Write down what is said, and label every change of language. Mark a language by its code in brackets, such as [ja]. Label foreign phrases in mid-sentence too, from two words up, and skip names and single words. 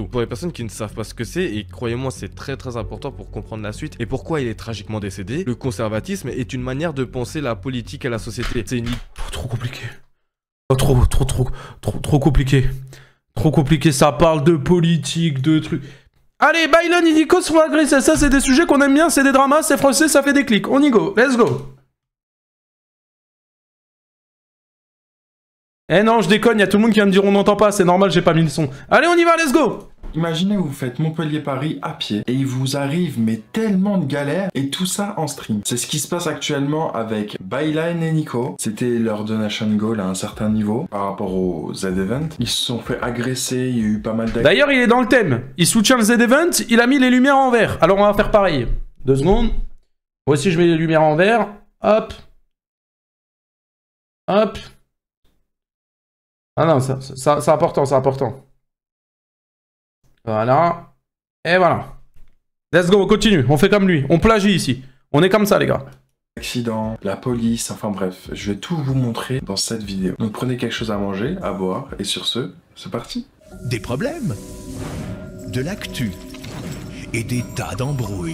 [fr] Pour les personnes qui ne savent pas ce que c'est, et croyez-moi c'est très important pour comprendre la suite et pourquoi il est tragiquement décédé, le conservatisme est une manière de penser la politique et la société. C'est une... Trop compliqué. Oh, trop compliqué. Trop compliqué, ça parle de politique, de trucs. Allez, Bailan et Nico se font agresser, ça c'est des sujets qu'on aime bien, c'est des dramas, c'est français, ça fait des clics. On y go, [en] let's go. [fr] Eh non, je déconne, y a tout le monde qui va me dire on n'entend pas, c'est normal, j'ai pas mis le son. Allez, on y va, [en] let's go. [fr] Imaginez vous faites Montpellier-Paris à pied et il vous arrive mais tellement de galères et tout ça en stream. C'est ce qui se passe actuellement avec Byline et Nico. C'était leur [en] donation goal [fr] à un certain niveau par rapport au Z-Event. Ils se sont fait agresser, il y a eu pas mal d'actions. D'ailleurs, il est dans le thème. Il soutient le Z-Event, il a mis les lumières en vert. Alors on va faire pareil. 2 secondes. Moi aussi je mets les lumières en vert. Hop. Hop. Ah non, c'est important, c'est important. Voilà. Et voilà. [en] Let's go, [fr] on continue. On fait comme lui. On plagie ici. On est comme ça, les gars. Accident, la police, enfin bref. Je vais tout vous montrer dans cette vidéo. Donc prenez quelque chose à manger, à boire. Et sur ce, c'est parti. Des problèmes, de l'actu et des tas d'embrouilles.